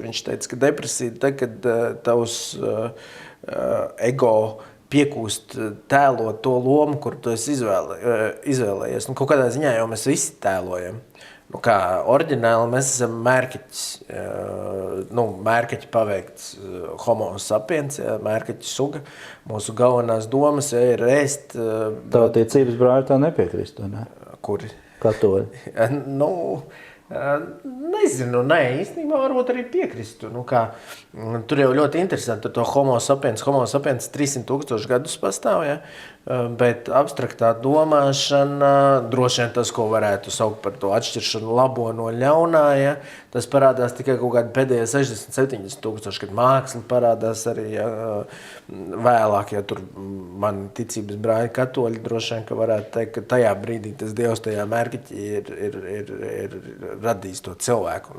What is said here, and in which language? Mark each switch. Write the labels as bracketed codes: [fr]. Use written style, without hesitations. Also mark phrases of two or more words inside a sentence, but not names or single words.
[lv] Viņš teica, ka depresija ir tad, kad tavs ego piekūst tēlot to lomu, kur tu esi izvēlējies. Kaut kādā ziņā jau mēs visi tēlojam. Kā oriģināli mēs esam mērķiķis mērkaķi paveikts homo sapiens, ja, mērkaķi suga. Mūsu galvenās domas ir ēst. Tautīcības brāļi tā nepiekrist, vai ne? Kuri? Katoļi. Nezinu, īstenībā varbūt arī piekristu. Tur jau ļoti interesanti, to homo sapiens 300,000 gadus pastāv, ja? Bet abstraktā domāšana, droši vien tas, ko varētu saukt par to atšķiršanu labo no ļaunā, ja? Tas parādās tikai kaut kādi pēdējie 60-70,000, kad māksla parādās arī vēlāk, ja tur mani ticības brāļi katoļi droši vien, ka varētu teikt, ka tajā brīdī tas Dievs tajā mērķi ir radījis to cilvēku.